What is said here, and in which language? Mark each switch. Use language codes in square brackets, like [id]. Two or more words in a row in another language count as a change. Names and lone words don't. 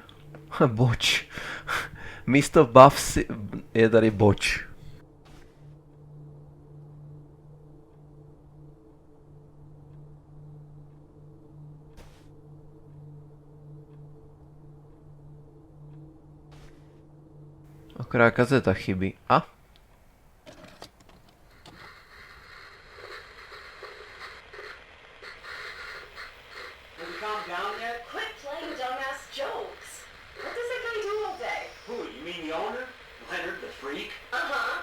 [cs] Boč. Místo buff je tady boč. Akorát kazeta chybí. A? [en] Quit playing dumbass jokes. What does that guy do all day? Who, you mean the owner? Leonard, the freak? Uh-huh.